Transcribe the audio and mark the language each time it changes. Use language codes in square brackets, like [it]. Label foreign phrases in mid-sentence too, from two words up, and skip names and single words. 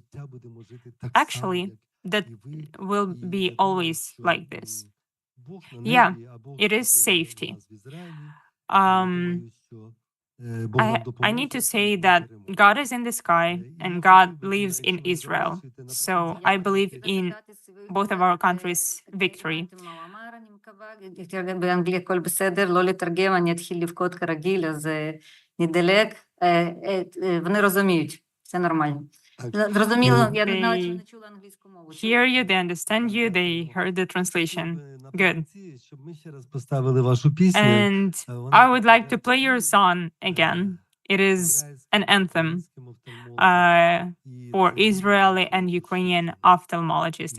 [en] Actually, that will be always like this. Yeah, it is safety. I need to say that God is in the sky and God lives in Israel. So I believe in both of our countries' victory. [he] באנגלית הכל בסדר, לא לתרגם, אני אתחיל לבכות כרגיל, אז נדלג. [uk] вони розуміють, все нормально. Зрозуміло, я не знала, чи не чула англійську мову. [en] Hear you, they understand you, they heard the translation. Good. And I would like to play your song again. It is an anthem for Israeli and Ukrainian ophthalmologists.